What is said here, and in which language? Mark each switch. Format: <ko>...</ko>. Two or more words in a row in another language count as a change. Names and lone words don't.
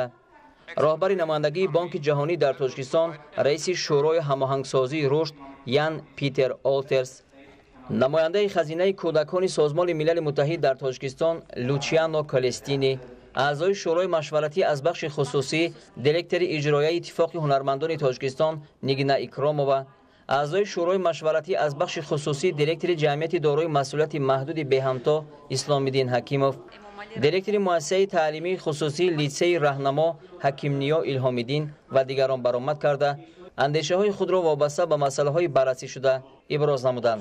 <tg>роҳбари намояндагии Бонки ҷаҳонӣ дар Тоҷикистон, раиси шӯрои ҳамоҳангсозии рушд Ян Питер Олтерс, намояндаи хазинаи кӯдакони созмони милали муттаҳид дар Тоҷикистон Лучиано Калестини, аъзои шӯрои машваратӣ аз бахши хусусӣ, директори иҷроияи Иттифоқи ҳунармандони Тоҷикистон Нигина Икромова, Аъзои шӯрои машваратӣ аз бахши хусусӣ директори ҷамъияти дорои масъулияти маҳдуди Беҳмато Исломиддин Ҳакимов, директори муассисаи таълимии хусусии литсейи Раҳнамо Ҳакимниё Илҳомиддин ва дигарон баромад карда андешаҳои худро вобаста ба масоили баррасӣ шуда иброз намуданд.</tg>